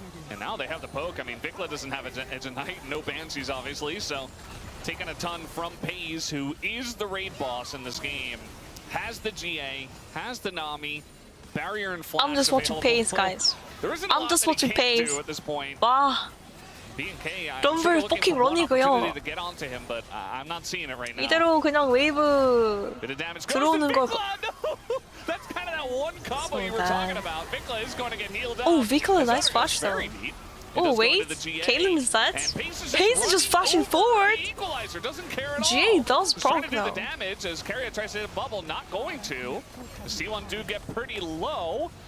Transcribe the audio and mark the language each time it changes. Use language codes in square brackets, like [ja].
[en] And now they have the poke. I mean, Vikla doesn't have Edge of Night, no Banshees, obviously, so taking a ton from Paze, who is the raid boss in this game, has the GA, has the Nami, barrier and flash. I'm just watching Paze, guys. I'm just watching Paze. At this point. [ko] 와. 럼블 포킹 런이고요. [en] to get onto him, but I'm not seeing it right now. [ko] 이대로 그냥 웨이브 들어오는 걸. [en] That's kind of that one combo you were talking about. Vikla is going to get healed up. Oh, Vikla, nice flash though. Oh wait, Caitlyn is dead. Pace is just flashing forward. GA does proc though. The damage as KERIA tries to hit a bubble, not going to. The C1 do get pretty low.